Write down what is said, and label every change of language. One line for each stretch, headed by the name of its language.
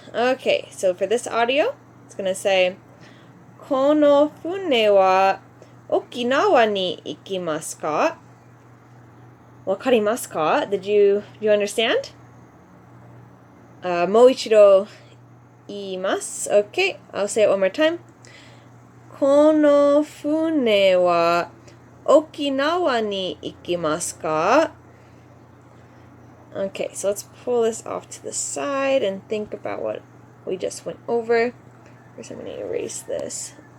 English: Okay, so for this audio, it's going to say,
Japanese: この船は沖縄に行きますか? わかりますか?
English: Do you understand?
Japanese: もう一度言います。
English: Okay, I'll say it one more time.
Japanese: この船は沖縄に行きますか?
English: Okay, so let's pull this off to the side and think about what we just went over. First, I'm going to erase this.